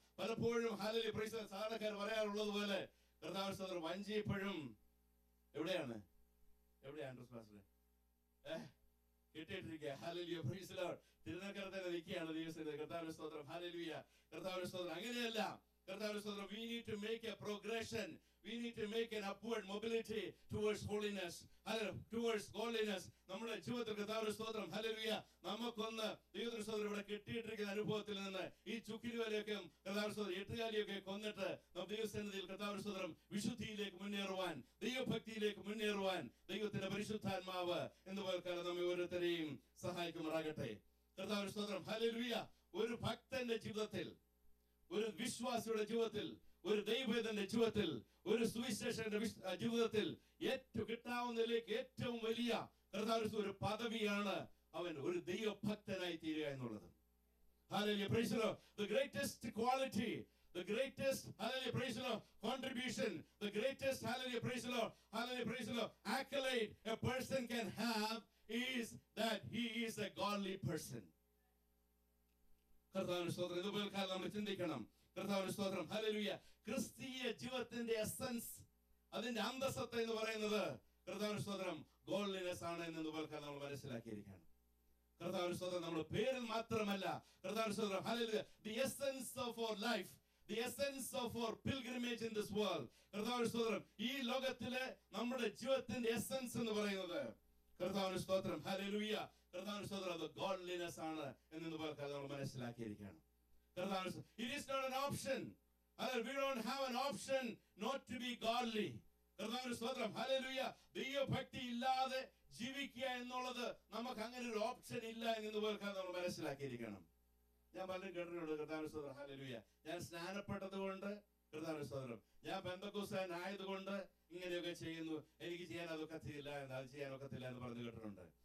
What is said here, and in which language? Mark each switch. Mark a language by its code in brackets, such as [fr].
[ml] പലപ്പോഴും hallelujah praise സാധാരണക്കാർ പറയാറുള്ളത് പോലെ കർത്താവിന്റെ സ്തോത്രം, വഞ്ചി എപ്പോഴും എവിടെയാണ് Andrews pastor കിട്ടിയിട്ടിരിക്കുക. Hallelujah praise the Lord. തിരുനക്കരത്തിൽ നിൽക്കുകയാണ് ദൈവസന്നിധിയിൽ. കർത്താവിന്റെ സ്തോത്രം, ഹല്ലേലൂയ. കർത്താവിന്റെ സ്തോത്രം. അങ്ങനെയല്ല, കർത്താവിന്റെ സ്തോത്രം, [en] we need to make a progression, we need to make an upward mobility towards holiness, towards godliness. [ml] നമ്മുടെ ജീവിതത്തിൽ കർത്താവിന്റെ സ്തോത്രം ഹല്ലേലൂയ നമുക്കൊന്ന് ദൈവത്തിന്റെ സ്തോത്രം ഇവിടെ കിട്ടിയിട്ടിരിക്കുന്ന അനുഭവത്തിൽ നിന്ന് ഈ ചുക്കിരിവലയൊക്കെ കർത്താവിന്റെ സ്തോത്രം എട്ടുകാലിയൊക്കെ കൊന്നിട്ട് നമ്മുടെ ദൈവസന്നിധിയിൽ കർത്താവിന്റെ സ്തോത്രം വിശുദ്ധിയിലേക്ക് മുന്നേറുവാൻ, ദൈവഭക്തിയിലേക്ക് മുന്നേറുവാൻ ദൈവത്തിന്റെ പരിശുദ്ധാത്മാവ് എന്നപോലെ നമ്മെ ഓരോരുത്തരെയും സഹായിക്കുമാറാകട്ടെ. കർത്താവിന്റെ സ്തോത്രം ഹല്ലേലൂയ. ഒരു ഭക്തന്റെ ജീവിതത്തിൽ, ഒരു വിശ്വാസിയുടെ ജീവിതത്തിൽ, ഒരു ദൈവത്തിന്റെ ജീവിതത്തിൽ, ഒരു സുവിശേഷന്റെ ജീവിതത്തിൽ ഏറ്റവും കിട്ടാവുന്നതിലേക്ക് ഏറ്റവും വലിയ കർത്താവിന്റെ ഒരു പദവിയാണ് അവൻ ഒരു ദൈവഭക്തനായി തീരുക എന്നുള്ളത്. [en] Hallelujah, praise the Lord. The greatest quality, the greatest, hallelujah, praise the Lord, contribution, the greatest, hallelujah, praise the Lord, hallelujah, praise the Lord, accolade a person can have is that he is a godly person. [ml] കർത്താവിന്റെ സ്തോത്രം. ഇതുപോലെ കാലം നമ്മൾ ചിന്തിക്കണം. കർത്താവിന്റെ സ്തോത്രം hallelujah. ക്രിസ്തീയ ജീവിതത്തിന്റെ എസൻസ്, അതിന്റെ അന്തസത്ത എന്ന് പറയുന്നത് കർത്താവിന്റെ സ്തോത്രം ഗോഡ്ലിനെസ് ആണ് എന്നതുപോലെ കാലം നമ്മൾ മനസ്സിലാക്കിയിരിക്കണം. കർത്താവിന്റെ സ്തോത്രം നമ്മൾ പേരിൽ മാത്രമല്ല, കർത്താവിന്റെ സ്തോത്രം hallelujah, [en] the essence of our life, the essence of our pilgrimage in this world, [ml] കർത്താവിന്റെ സ്തോത്രം ഈ ലോകത്തിലെ നമ്മുടെ ജീവിതത്തിന്റെ എസൻസ് എന്ന് പറയുന്നത് കർത്താവിന്റെ സ്തോത്രം ഹല്ലേലൂയ, കർത്താവിന്റെ സ്തോത്രം അത് ഗോഡ്ലിനെസ് ആണ് എന്നതുപോലെ കാലം നമ്മൾ മനസ്സിലാക്കിയിരിക്കണം. [en] കർത്താവിന്റെ it is not an option. We don't have an option not to be godly. [ml] കർത്താവിന്റെ സ്തോത്രം ഹല്ലേലൂയ. ദൈവഭക്തി ഇല്ലാതെ ജീവിക്കുക എന്നുള്ളത് നമുക്ക് അങ്ങനെ ഒരു ഓപ്ഷൻ ഇല്ല എന്നതുപോലെ നമ്മൾ മനസ്സിലാക്കിയിരിക്കണം. ഞാൻ പലരും കേട്ടിട്ടുണ്ട് കർത്താവിന്റെ സ്തോത്രം ഹല്ലേലൂയ, ഞാൻ സ്നാനപ്പെട്ടത് കൊണ്ട് കർത്താവിന്റെ സ്തോത്രം, ഞാൻ പെന്തക്കോസ്താൻ ആയതുകൊണ്ട് ഇങ്ങനെയൊക്കെ ചെയ്യുന്നു, എനിക്ക് ചെയ്യാൻ അതൊക്കത്തില്ല എന്ന്, അത് ചെയ്യാൻ ഒക്കത്തില്ല എന്ന് പറഞ്ഞു കേട്ടിട്ടുണ്ട്.